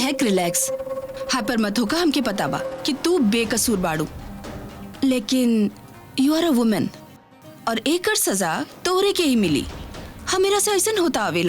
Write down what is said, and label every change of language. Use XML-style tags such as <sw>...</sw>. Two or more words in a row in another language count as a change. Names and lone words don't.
<bho>महक रिलैक्स, हाइपर मत होका। हमके पता बा कि तू बेकसूर बाड़ू, लेकिन</bho> <en>you are a woman</en> <bho>और एकर सजा तोरे के ही मिली। हमेरा से ऐसा होता आवेला।</bho>